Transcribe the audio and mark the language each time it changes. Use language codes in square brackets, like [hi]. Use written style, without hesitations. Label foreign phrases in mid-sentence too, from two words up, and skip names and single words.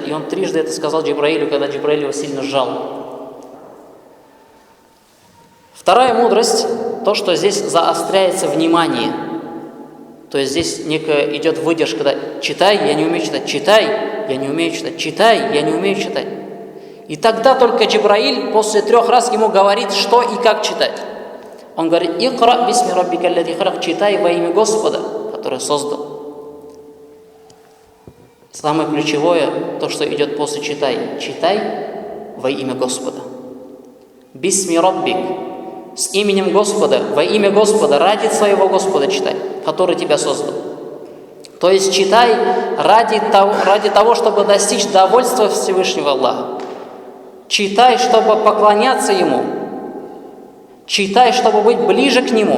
[ru] И он трижды это сказал Джибраилю, когда Джибраиль его сильно сжал. Вторая мудрость, то, что здесь заостряется внимание. То есть здесь некая идет выдержка, да? «Читай, я не умею читать», «Читай, я не умею читать», «Читай, я не умею читать». И тогда только Джибраиль после 3 раз ему говорит, что и как читать. Он говорит: [ar] «اقرأ باسم ربك الذي خلق», [ru] читай во имя Господа, который создал. Самое ключевое, то, что идет после «читай», читай во имя Господа. [ar] باسم ربك, [ru] с именем Господа, во имя Господа, ради своего Господа читай, который тебя создал. То есть читай ради того, чтобы достичь довольства Всевышнего Аллаха. Читай, чтобы поклоняться Ему. Читай, чтобы быть ближе к Нему.